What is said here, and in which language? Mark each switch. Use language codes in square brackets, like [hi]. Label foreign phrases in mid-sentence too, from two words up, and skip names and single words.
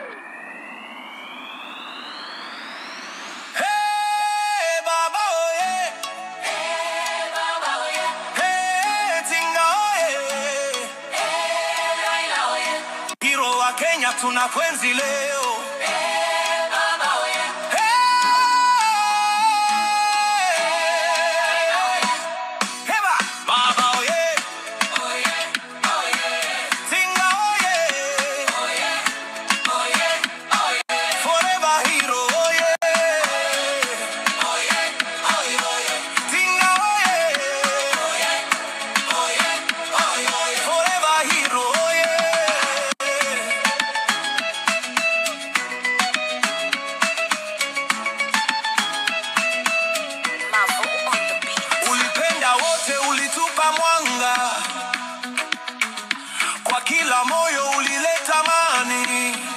[sw] Kenya tunakwenzi leo. Baba oye. Heba Baba oye. Oye, oye. Tinga oye. Oye, oye, oye. [en] Forever hero oye. Oye, oye, oye. [sw] Tinga oye. Oye, oye, oye. [en] Forever hero oye. [sw] Ulipenda wote, ulitupa mwanga, kwa kila moyo ulileta amani.